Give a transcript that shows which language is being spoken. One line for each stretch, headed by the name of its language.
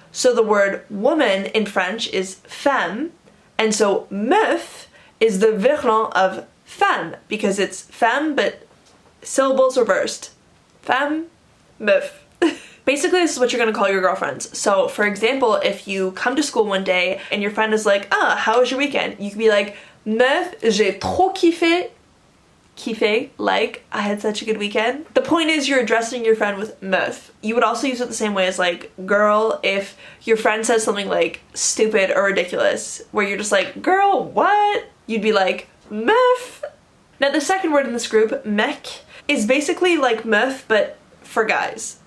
English: So the word woman in French is femme, and so meuf is the verlan of femme because it's femme but syllables reversed. Femme, meuf. Basically, this is what you're gonna call your girlfriends. So, for example, if you come to school one day and your friend is like, ah, how was your weekend? You can be like,
French: meuf, j'ai trop kiffé.
English: Kiffé, like, I had such a good weekend. The point is you're addressing your friend with meuf. You would also use it the same way as like girl if your friend says something like stupid or ridiculous, where you're just like, girl, what? You'd be like, meuf. Now, the second word in this group, mec, is basically like meuf, but for guys.